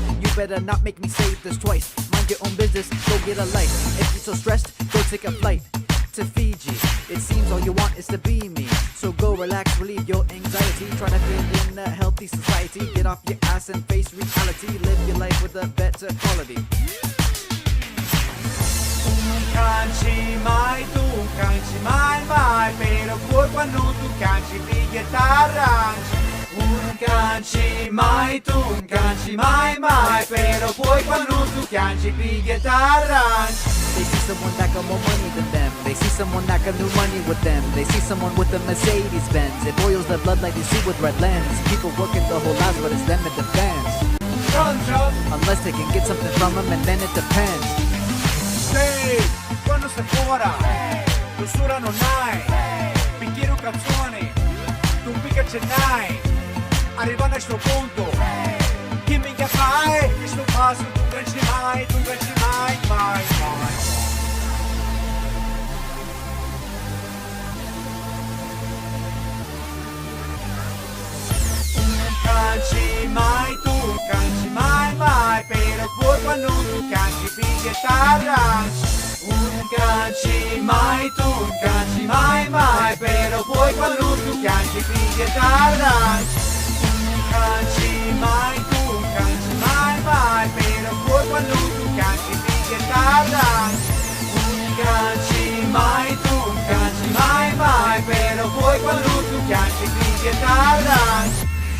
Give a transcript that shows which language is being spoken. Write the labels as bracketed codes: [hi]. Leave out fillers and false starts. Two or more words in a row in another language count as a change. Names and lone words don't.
[en] You better not make me say this twice. Mind your own business, go get a life. If you're so stressed, go take a flight to Fiji. It seems all you want is to be me. So go relax, relieve your anxiety. Try to fit in a healthy society. Get off your ass and face reality. Live your life with a better quality. [it] Canci mai, tu canci mai mai, però poi quando tu canci piglia t'arrangi. Non canci mai, tu canci mai mai, però poi quando tu canci piglia t'arrangi. [en] They see someone that got more money than them. They see someone that got new money with them. They see someone with a Mercedes Benz. It boils their blood like they see with red lens. People working the whole lives, but it's them it depends. Unless they can get something from them, and then it depends. [it] Sei, quando sei fuori, dosura non hai, bicchiere o canzone, tu mica ce n'hai, arrivando a sto punto, che mica fai, questo passo tu canci mai, mai. Canci mai, tu canci mai mai, però poi quando tu canci piglia t'arrangi. Non canci mai, tu canci mai mai, però poi quando tu canci piglia t'arrangi. Non canci mai, tu canci mai mai, però poi quando tu canci piglia t'arrangi. Non canci mai, tu canci mai mai, però poi quando tu canci piglia t'arrangi.